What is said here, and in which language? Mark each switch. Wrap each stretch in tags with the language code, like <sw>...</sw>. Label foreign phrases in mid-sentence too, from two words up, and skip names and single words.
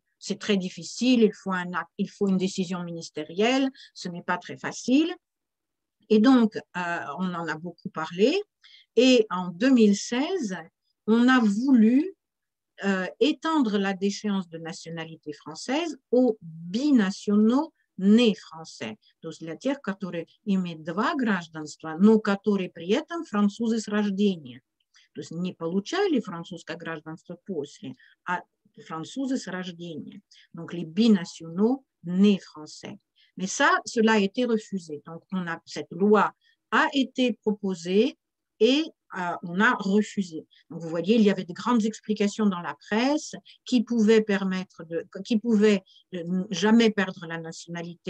<fr>C'est très difficile, il faut une décision ministérielle, ce n'est pas très facile. Et donc, on en a beaucoup parlé. Et en 2016, on a voulu étendre la déchéance de nationalité française aux binationaux nés français.</fr> <ru>То есть для тех, которые имеют два гражданства, но которые при этом французы с рождения. То есть не получали французское гражданство после, а французы с рождения.</ru> <fr>Donc les binationaux nés français. Mais ça, cela a été refusé. Donc cette loi a été proposée et on a refusé. Donc, vous voyez, il y avait de grandes explications dans la presse qui pouvaient jamais perdre la nationalité.</fr>